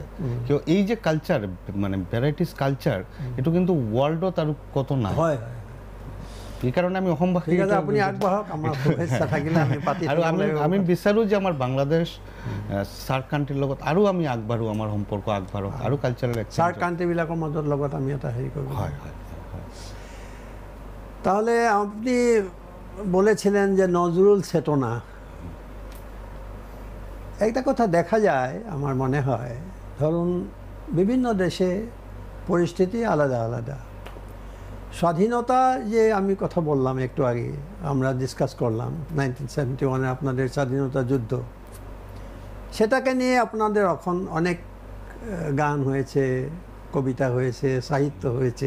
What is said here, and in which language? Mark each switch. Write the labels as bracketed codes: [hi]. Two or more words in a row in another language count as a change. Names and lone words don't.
[as] কিয় এই যে কালচাৰ, মানে [en] varieties culture, [as] এইটো কিন্তু ৱৰ্ল্ডত আৰু ক'তো নাই। সেইকাৰণে আমি অসমবাসী আপুনি আগবাঢ়ক, আমাৰ শুভেচ্ছা থাকিলে আমি পাতি। আৰু আমি বিচাৰোঁ যে আমাৰ বাংলাদেশ চাৰ্ক কাণ্ট্ৰিৰ লগত আৰু আমি আগবাঢ়ো, আমাৰ সম্পৰ্ক আগবাঢ়ক, আৰু কালচাৰেল চাৰ্ক কাণ্ট্ৰিবিলাকৰ মাজত লগত আমি এটা হেৰি কৰোঁ। [bn] তাহলে আপনি বলেছিলেন যে নজরুল চেতনা, একটা কথা দেখা যায় আমার মনে হয়, ধরুন বিভিন্ন দেশে পরিস্থিতি আলাদা আলাদা। স্বাধীনতা যে আমি কথা বললাম একটু আগে, আমরা ডিসকাস করলাম 1971 আপনাদের স্বাধীনতা যুদ্ধ, সেটাকে নিয়ে আপনাদের এখন অনেক গান হয়েছে, কবিতা হয়েছে, সাহিত্য হয়েছে।